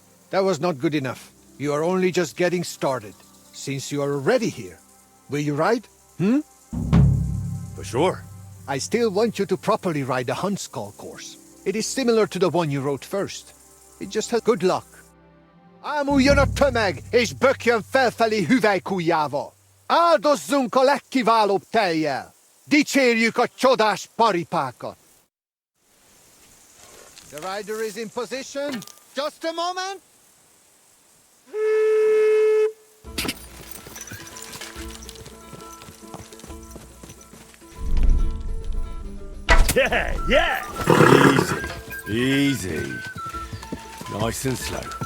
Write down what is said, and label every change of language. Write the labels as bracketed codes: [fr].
[en] that was not good enough. You are only just getting started. Since you are already here, will you ride? For sure. I still want you to properly ride the Huntskull course. It is similar to the one you rode first. It just has good luck. [hu] Ámuljon a tömeg, és bökjön felfelé hüvelykujjával. Áldozzunk a legkiválóbb tejjel. Dicsérjük a csodás paripákat. [en] The rider is in position. Just a moment. Yeah, yeah! Easy, easy. Nice and slow.